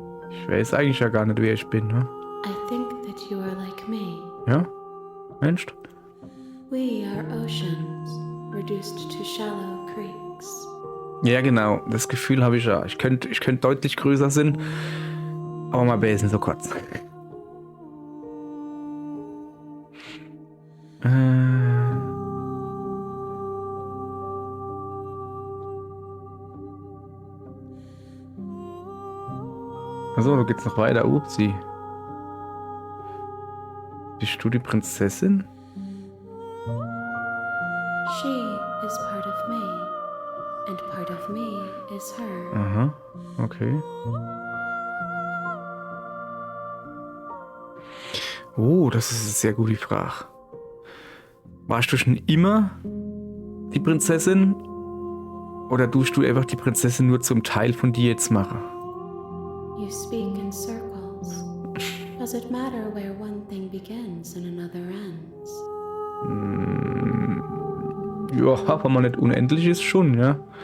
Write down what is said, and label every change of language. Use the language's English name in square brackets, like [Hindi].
[German] Ich weiß eigentlich ja gar nicht, wer ich bin, ne? [English] I think that you are like me. [German] Ja? Mensch? [English] We are oceans, reduced to shallow creeks. [German] Ja, genau. Das Gefühl habe ich ja. Ich könnte deutlich größer sein, aber mein Besen so kurz. Achso, du geht's noch weiter. Upsi. Bist du die Prinzessin? [English] She is part of me, and part of me is her. [German] Aha, okay. Oh, das ist eine sehr gute Frage. Warst du schon immer die Prinzessin? Oder tust du einfach die Prinzessin nur zum Teil von dir jetzt machen? [English] You speak in circles. Does it matter where one thing begins and another ends? [German] Ja, wenn man nicht unendlich ist, schon, ja.